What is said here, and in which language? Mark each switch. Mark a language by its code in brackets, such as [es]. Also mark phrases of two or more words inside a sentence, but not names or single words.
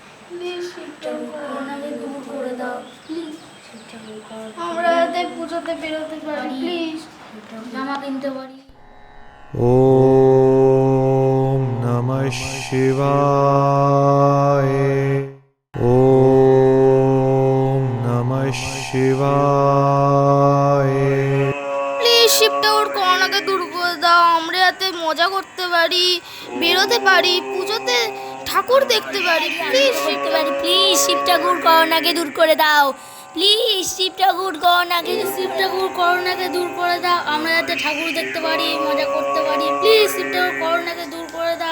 [bn] প্লিজ শিব ঠাকুর করোনাকে দূর করে দাও প্লিজ। শিব ঠাকুর করোনা আমরা যাতে পুজোতে বেরোতে পারি প্লিজ, জামা কিনতে পারি। [sa] ॐ नमः शिवाय ॐ नमः शिवाय। [bn] প্লিজ শিব ঠাকুর করোনাকে দূর করে দাও, আমরা যাতে মজা করতে পারি, বেরোতে পারি, পুজোতে ঠাকুর দেখতে পারি প্লিজ শিব ঠাকুর। প্লিজ শিব ঠাকুর করোনাকে দূর করে দাও, প্লিজ শিব ঠাকুর করোনাকে দূর করে দাও, আমরা যাতে ঠাকুর দেখতে পারি, মজা করতে পারি, প্লিজ শিব ঠাকুর করোনাকে দূর করে দাও।